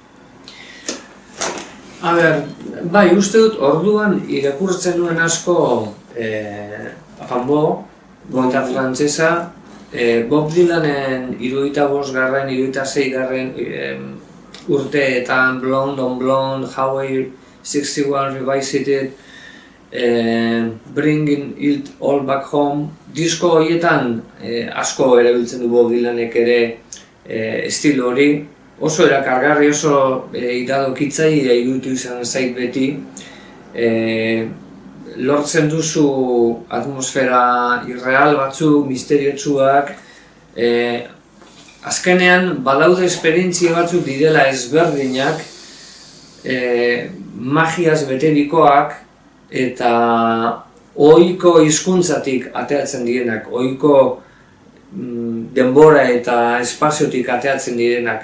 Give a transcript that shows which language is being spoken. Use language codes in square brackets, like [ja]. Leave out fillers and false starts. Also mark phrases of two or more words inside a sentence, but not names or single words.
[eu] Bai, uste dut orduan irakurtzen nuen asko Rambo, poeta frantsesa, Bob Dylanen 75. 76. Urteetan Blonde on Blonde, Highway 61 Revisited, Bringing It All Back Home, disko horietan asko erabiltzen du Bob Dylanek ere estilo hori, oso erakargarri, oso iradokitzailea iruditu izan zait beti. Lortzen duzu atmosfera irreal batzuk, misteriotsuak, azkenean badaude esperientzia batzuk direla ezberdinak, magiaz beterikoak eta ohiko hizkuntzatik ateatzen direnak, ohiko denbora eta espaziotik ateatzen direnak.